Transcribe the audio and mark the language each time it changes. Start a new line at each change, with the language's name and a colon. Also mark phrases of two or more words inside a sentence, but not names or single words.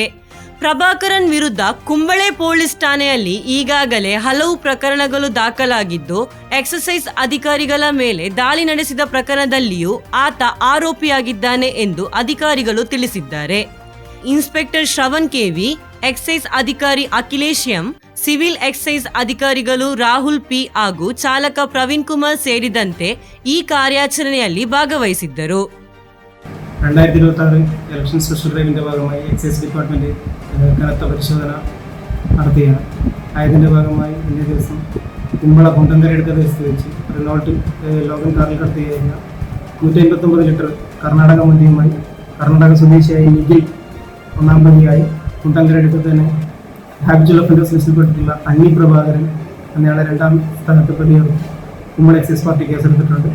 Kannada: ಪ್ರಭಾಕರನ್ ವಿರುದ್ಧ ಕುಂಬಳೆ ಪೊಲೀಸ್ ಠಾಣೆಯಲ್ಲಿ ಈಗಾಗಲೇ ಹಲವು ಪ್ರಕರಣಗಳು ದಾಖಲಾಗಿದ್ದು, ಎಕ್ಸೈಸ್ ಅಧಿಕಾರಿಗಳ ಮೇಲೆ ದಾಳಿ ನಡೆಸಿದ ಪ್ರಕರಣದಲ್ಲಿಯೂ ಆತ ಆರೋಪಿಯಾಗಿದ್ದಾನೆ ಎಂದು ಅಧಿಕಾರಿಗಳು ತಿಳಿಸಿದ್ದಾರೆ. ಇನ್ಸ್ಪೆಕ್ಟರ್ ಶ್ರವಣ್ ಕೆವಿ, ಎಕ್ಸೈಸ್ ಅಧಿಕಾರಿ ಅಖಿಲೇಶ್ ಎಂ,
English: civil excise
Kannada: ಅಧಿಕಾರಿಗಳು ರಾಹುಲ್ ಪಿ ಹಾಗೂ ಚಾಲಕ ಪ್ರವೀಣ್ ಕುಮಾರ್ ಸೇರಿದಂತೆ ಈ ಕಾರ್ಯಾಚರಣೆಯಲ್ಲಿ ಭಾಗವಹಿಸಿದ್ದರು.
Malayalam: 2026
English: election special
Malayalam: ഡ്രൈവിൻ്റെ ഭാഗമായി
English: excise department
Malayalam: കനത്ത പരിശോധന നടത്തുകയാണ്. അതിൻ്റെ ഭാഗമായി ഇന്നേ ദിവസം കുമ്പള കുണ്ടങ്കരടുത്ത ദേശത്ത് വെച്ച് റിനോൾട്ട് ലോഗൻ കാറിൽ കടത്തി കഴിഞ്ഞ 159 ലിറ്റർ കർണാടക മദ്യവുമായി കർണാടക സ്വദേശിയായ നിഖിൽ ഒന്നാം പ്രതിയായി, കുണ്ടങ്കരടുത്ത് തന്നെ
English: habitual offenders
Malayalam: ലിസ്റ്റിൽപ്പെട്ടിട്ടുള്ള അന്നി പ്രഭാകരൻ എന്നയാളെ രണ്ടാം സ്ഥാനത്ത് പ്രതിയാണ് കുമ്പള
English: excise party
Malayalam: കേസെടുത്തിട്ടുണ്ട്.